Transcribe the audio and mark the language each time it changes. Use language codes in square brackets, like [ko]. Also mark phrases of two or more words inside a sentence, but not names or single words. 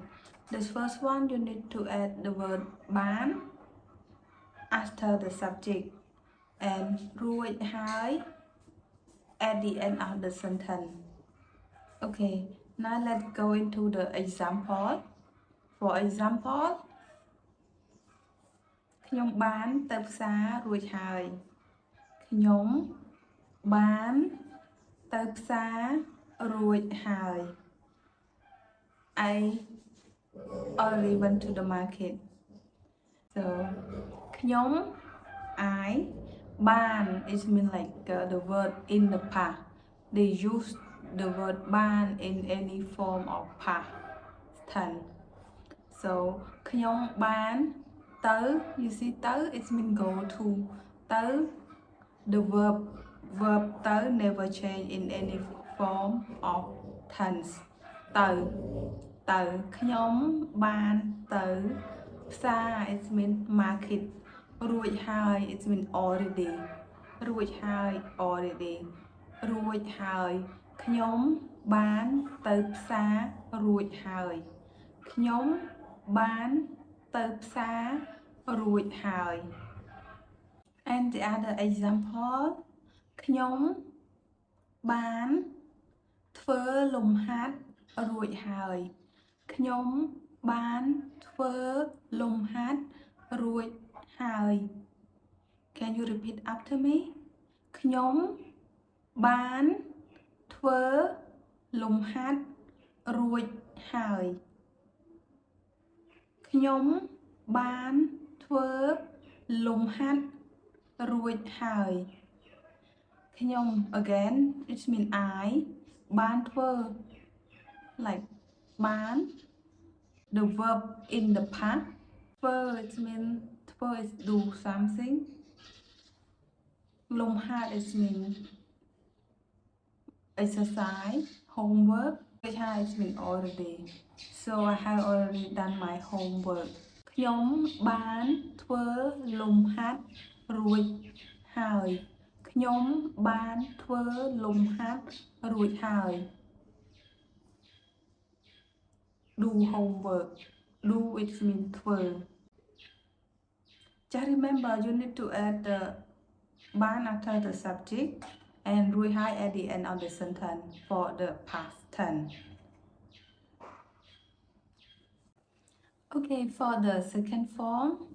[en] The first one, you need to add the word បាន after the subject and [km] រួចហើយ [en] at the end of the sentence. Okay, now let's go into the example. For example, [km] ខ្ញុំបានទៅផ្សាររួចហើយខ្ញុំបានទៅផ្សាររួចហើយ [en] I already went to the market so ខ្ញុំ I បាន it means like the word in the past they use the word បាន in any form of past tense so [km] ខ្ញុំបានទៅ [en] you see ទៅ it means go to ទៅ the verb ទៅ never change in any form of tense [km] ទៅខ្ញុំបានទៅផ្សារ [en] it means market រួច [km] ហើយ [en] it means already [km] រួចហើយ already រួចហើយខ្ញុំបានទៅផ្សារ រួចហើយខ្ញុំបានទៅផ្សាររួចហើយ [en] and the other example [km] ខ្ញុំបានធ្វើលំហាត់រួចហើយខ្ញុំបានធ្វើលំហាត់រួចហើយ [en] Can you repeat after me [km] ខ្ញុំបានធ្វើលំហាត់រួចហើយ ខ្ញុំបានធ្វើលំហាត់រួចហើយខ្ញុំ [en] again it mean I [km] បានធ្វើ [en] like បាន the verb in the past ធ្វើ it mean ធ្វើ is do something លំហាត់ it mean exercise homework which has been already so I have already done my homework [km] ខ្ញុំបានធ្វើលំហាត់រួចហើយខ្ញុំបានធ្វើលំហាត់រួចហើយ [en] do homework do it mean ធ្វើ just remember you need to add the បាន after the subject and [km] រួចហើយ [en] at the end of the sentence for the past tense okay for the second form